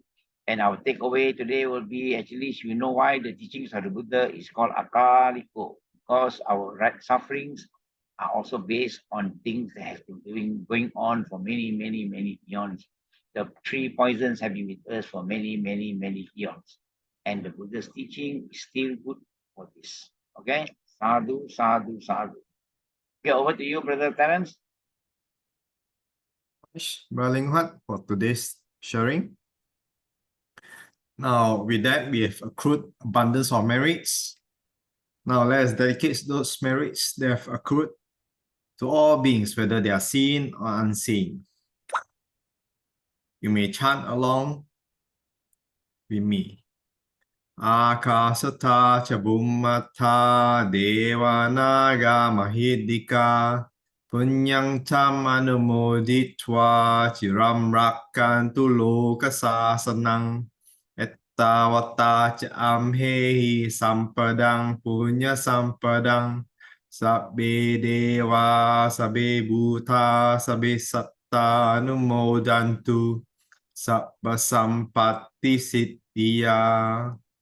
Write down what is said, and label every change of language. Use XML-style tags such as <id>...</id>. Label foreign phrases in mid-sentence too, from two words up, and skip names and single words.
<en>And our takeaway today will be actually, you know why the teachings of the Buddha is called akaliko, because our sufferings are also based on things that have been going on for many eons. The three poisons have been with us for many eons. and the Buddha's teaching is still good for this.</en> <pi>Okay? Sadhu, sadhu, sadhu.</pi> <en>Okay, over to you, Brother Terence. Bro Leng Huat for today's sharing. Now, with that, we have accrued abundance of merits. Now, let's dedicate those merits they have accrued to all beings, whether they are seen or unseen. You may chant along with me.</en> <pi>Akasata cha bummata devanaga mahidika punyang tam anumoditva chiram rakkantu lokasasanang ettavata cha amhehi sampadang punya sampadang sabbe deva sabbe bhuta sabbe satta anumodantu sabba sampatti siddhya.</pi>